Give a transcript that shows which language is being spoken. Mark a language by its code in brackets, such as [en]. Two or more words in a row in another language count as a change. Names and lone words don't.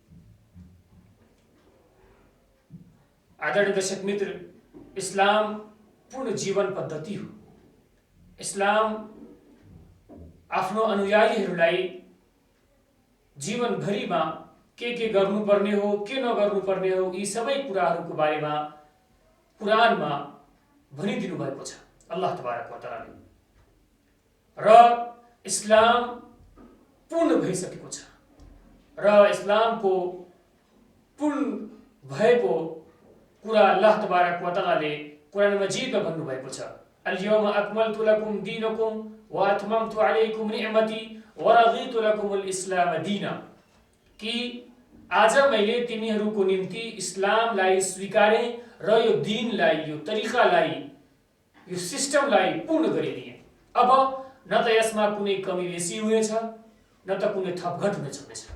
[ne] आदरणीय दर्शक मित्र, इस्लाम पूर्ण जीवन पद्धति हो। इस्लाम आफ्नो अनुयायीहरूलाई जीवनभरिमा के गर्नुपर्ने हो, के नगर्नुपर्ने हो, यी सबै कुराहरूको बारेमा कुरानमा भनिदिनु भएको छ [ar] الله تبارك وتعالى. [ne] र इस्लाम पूर्ण भइसकेको छ र इस्लामको पूर्ण भएको कुरा अल्लाह [ar] تبارك وتعالى [ne] कुरान मजीदमा भन्नुभएको छ [ar] اليوم أكملت لكم دينكم وأتممت عليكم نعمتي ورضيت لكم الإسلام دينا, [ne] कि आज मैले तिमीहरूको निम्ति इस्लामलाई स्वीकारे र यो दीनलाई, यो तरिकालाई, यो सिस्टमलाई पूर्ण गरिदिए। अब न त यसमा कुनै कमी बेसी हुनेछ, न त कुनै थपघट हुने छँदैछ।